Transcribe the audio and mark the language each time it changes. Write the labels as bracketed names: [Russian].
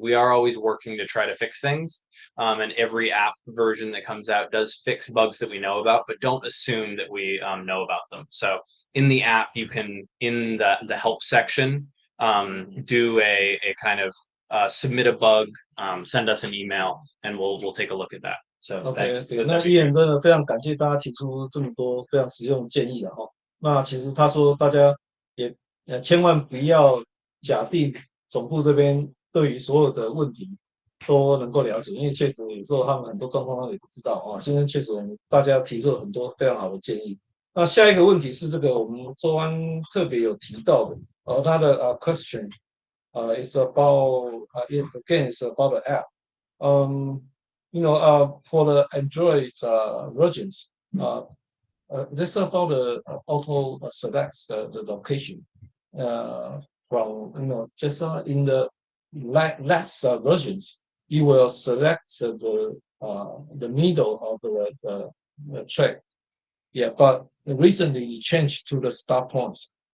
[English] We are always working to try to fix things, and every app version that comes out does fix bugs that we know about, but don't assume that we know about them. So in the app, you can, in the help section, do a kind of submit a bug, send us an email, and we'll take a look at that. So [Chinese] OK， 那Ian真的非常感谢大家提出这么多非常实用的建议了哈。那其实他说大家也千万不要假定总部这边对于所有的问题都能够了解，因为确实有时候他们很多状况他们也不知道啊。今天确实我们大家提出了很多非常好的建议。那下一个问题是这个我们周安特别有提到的，他的 [English] question is about again is about the app. For the Android versions, this is about the auto selects the location from just in the last versions, you will select the middle of the track. Yeah, but recently you changed to the start points.